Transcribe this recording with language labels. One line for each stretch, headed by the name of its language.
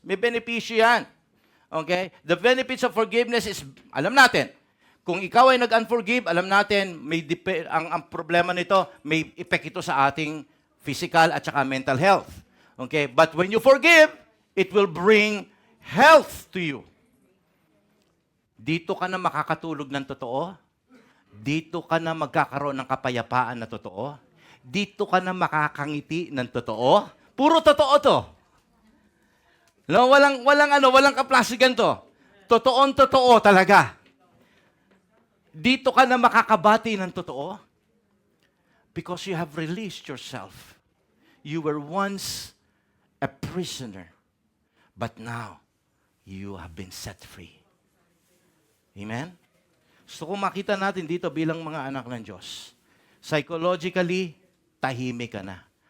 Filipino: May benepisyo yan. Okay?
English: The benefits of forgiveness is,
Filipino: alam natin, kung ikaw ay nag-unforgive, alam natin, ang problema nito, may effect ito sa ating physical at saka mental health. Okay?
English: But when you forgive, it will bring health to you.
Filipino: Dito ka na makakatulog ng totoo. Dito ka na magkakaroon ng kapayapaan na totoo. Dito ka na makakangiti ng totoo. Puro totoo to. No, walang kaplasigan to. Totoong-totoo talaga. Dito ka na makakabati ng totoo.
English: Because you have released yourself. You were once a prisoner, but now you have been set free. Amen?
Filipino: So kung makita natin dito bilang mga anak ng Diyos, psychologically, tahimik ka na.